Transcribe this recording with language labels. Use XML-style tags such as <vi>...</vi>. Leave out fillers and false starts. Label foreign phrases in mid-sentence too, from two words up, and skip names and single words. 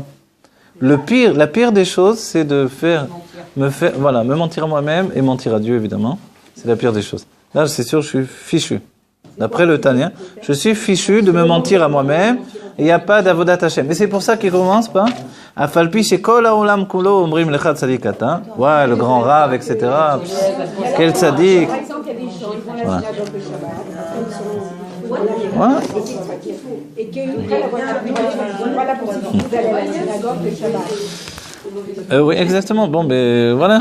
<fr>La pire des choses, c'est de me mentir à moi-même et mentir à Dieu, évidemment. C'est la pire des choses. Là, c'est sûr, je suis fichu. D'après le Tanya, je suis fichu de me mentir à moi-même. Il n'y a pas d'</fr> <he>עבודת השם.</he> <fr>Et c'est pour ça qu'il commence par</fr> <he>אף על פי שכל העולם כולו אומרים לך צדיק אתה.</he> <fr>Ouais, le grand rave, etc. Quel tzaddik. Par exemple, il y a des gens qui vont à la Voilà. synagogue le Shabbat. Voilà. Et qu'ils prennent voilà pour se trouver d'aller à la synagogue le Shabbat. Oui, exactement. Bon, ben voilà.</fr>